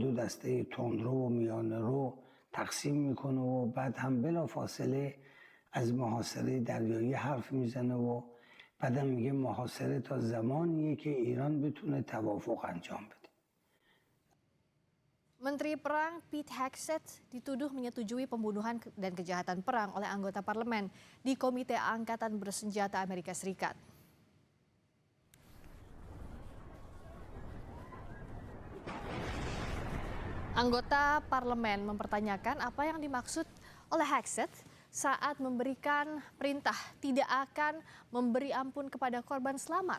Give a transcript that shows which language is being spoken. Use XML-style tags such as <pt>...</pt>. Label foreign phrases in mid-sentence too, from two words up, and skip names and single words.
<fa>دو دسته تندرو و میانه رو تقسیم میکنه و بعد هم بلافاصله از محاصره دریایی حرف میزنه و بعد هم میگه محاصره تا زمانیه که ایران بتونه توافق انجام بده.</fa> <id>Menteri Perang Pete Hegseth dituduh menyetujui pembunuhan dan kejahatan perang oleh anggota parlemen di Komite Angkatan Bersenjata Amerika Serikat. Anggota parlemen mempertanyakan apa yang dimaksud oleh Hegseth saat memberikan perintah tidak akan memberi ampun kepada korban selamat.</id>